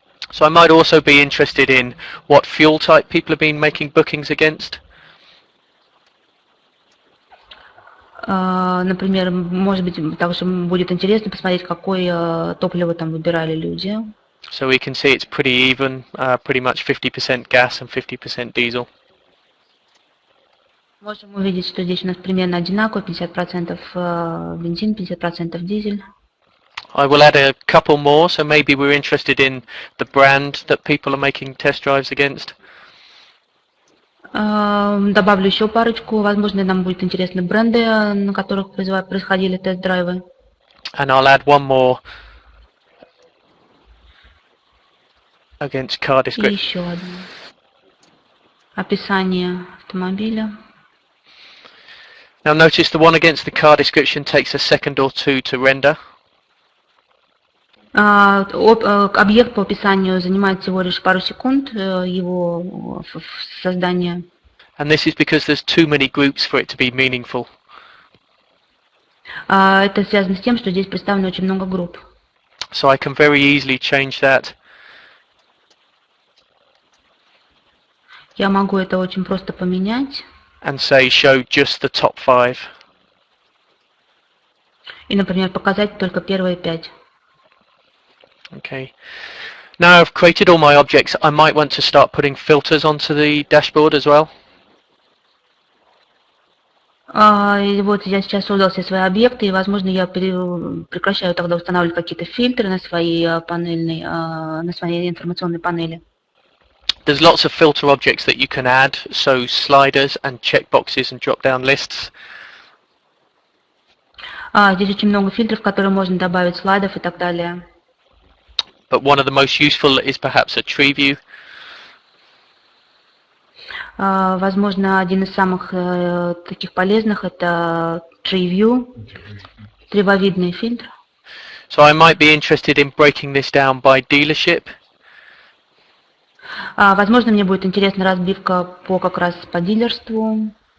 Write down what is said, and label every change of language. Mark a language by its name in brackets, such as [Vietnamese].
[English] So I might also be interested in what fuel type people have been making bookings against. [Russian] Например, может быть, также будет интересно посмотреть, какое топливо там выбирали люди. [English] So we can see it's pretty even, pretty much 50% gas and 50% diesel. [Russian] Можем увидеть, что здесь у нас примерно одинаково, 50% бензин, 50% дизель. [English] I will add a couple more, so maybe we're interested in the brand that people are making test drives against. [Russian] Добавлю еще парочку, возможно, нам будет интересны бренды, на которых происходили тест-драйвы. [English] And I'll add one more against car [Russian] И [English] description. [Russian] еще одно. Описание автомобиля. [English] Now notice the one against the car description takes a second or two to render. [Russian] Объект по описанию занимает всего лишь пару секунд его создания. [English] And this is because there's too many groups for it to be meaningful. [Russian] Это связано с тем, что здесь представлено очень много групп. [English] So I can very easily change that. [Russian] Я могу это очень просто поменять. [English] And say show just the top 5. [Russian] И, например, показать только первые 5. [English] Okay. Now I've created all my objects, I might want to start putting filters onto the dashboard as well. [Russian] И вот я сейчас создал все свои объекты, и, возможно, я прекращаю тогда устанавливать какие-то фильтры на своей на своей информационной панели. [English] There's lots of filter objects that you can add, so sliders and checkboxes and drop-down lists. [Russian] Здесь очень много фильтров, которые можно добавить, слайдов и так далее. [English] But one of the most useful is perhaps a tree view. [Russian] Возможно, один из самых таких полезных это tree view, древовидный фильтр. [English] So I might be interested in breaking this down by dealership. [Russian] Возможно, мне будет интересна разбивка по как раз по дилерству.